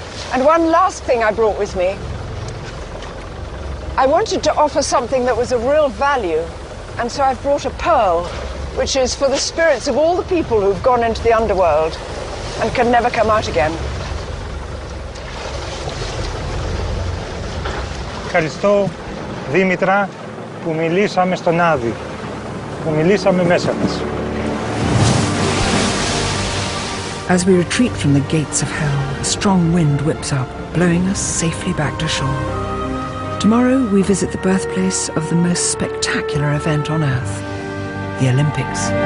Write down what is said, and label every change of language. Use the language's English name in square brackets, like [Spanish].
[English] And one last thing I brought with me I wanted to offer something that was of real value, and so I've brought a pearl, which is for the spirits of all the people who've gone into the underworld and can never come out again. [Greek] Ευχαριστώ, Δήμητρα, που μιλήσαμε στον Άδη, που μιλήσαμε μέσα μας. [English] As we retreat from the gates of hell, a strong wind whips up, blowing us safely back to shore. Tomorrow we visit the birthplace of the most spectacular event on Earth, the Olympics.